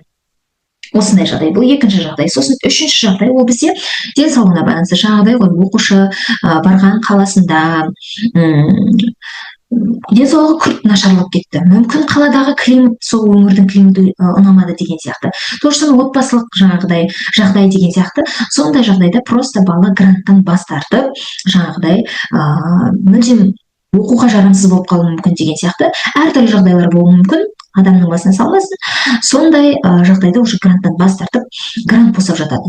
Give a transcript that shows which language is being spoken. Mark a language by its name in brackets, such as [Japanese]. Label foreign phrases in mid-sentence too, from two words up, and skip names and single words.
[Kazakh] Осындай жағдай, бұл екінші жағдай. Сосын үшінші жағдай, ол бізде денсаулығына байланысты жағдай ғой. Оқушы барған қаласында денсаулығы күрт нашарлап кетті. Мүмкін қаладағы климат, сол өңірдің климаты ұнамады деген сияқты. [Russian] То же самое [Kazakh] отбасылық жағдай деген сияқты. Сондай жағдайда просто бала гранттан бас тартып, мүлдем оқуға жарамсыз болып қалуы мүмкін деген сияқты. Әртүрлі жағдайлар болуы мүмкін, адамның басына салмасын. Сондай жағдайда уже гранттан бас тартып, грант босап жатады.